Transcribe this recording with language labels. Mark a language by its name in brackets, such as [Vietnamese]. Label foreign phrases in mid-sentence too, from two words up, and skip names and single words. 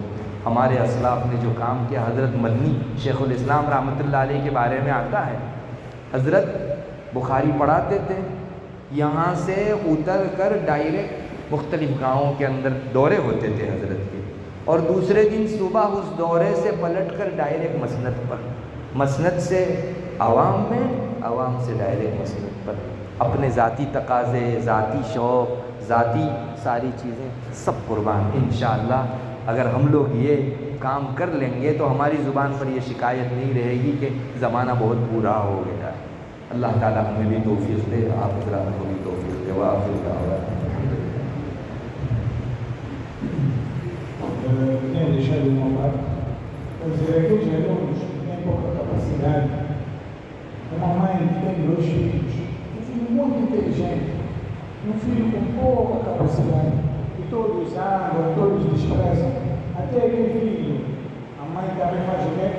[Urdu] ہمارے اسلاف نے جو کام کیا، حضرت مدنی شیخ الاسلام [Arabic] رحمۃ اللہ علیہ [Urdu] کے بارے میں آتا ہے، حضرت بخاری پڑھاتے تھے، یہاں سے اتر کر ڈائریکٹ مختلف گاؤں کے اندر دورے ہوتے تھے حضرت کے، اور دوسرے دن صبح اس دورے سے پلٹ کر ڈائریکٹ مسند پر، مسند سے عوام میں، عوام سے ڈائریکٹ مسند پر، اپنے ذاتی تقاضے، ذاتی شوق، ذاتی ساری چیزیں سب قربان۔ انشاءاللہ اگر ہم لوگ یہ کام کر لیں گے تو ہماری زبان پر یہ شکایت نہیں رہے گی کہ زمانہ بہت برا ہو گیا ہے۔ اللہ تعالیٰ ہمیں بھی توفیق دے، آپ حضرات کو بھی توفیق دے۔ [Arabic] وآخر دعوانا [Portuguese] Quem deixar de novar, quer dizer, aqueles alunos que têm pouca capacidade, uma mãe que tem 2 filhos, um filho muito inteligente, um filho com pouca capacidade, e todos zangam, todos desprezam, até aquele filho, a mãe também faz o quê?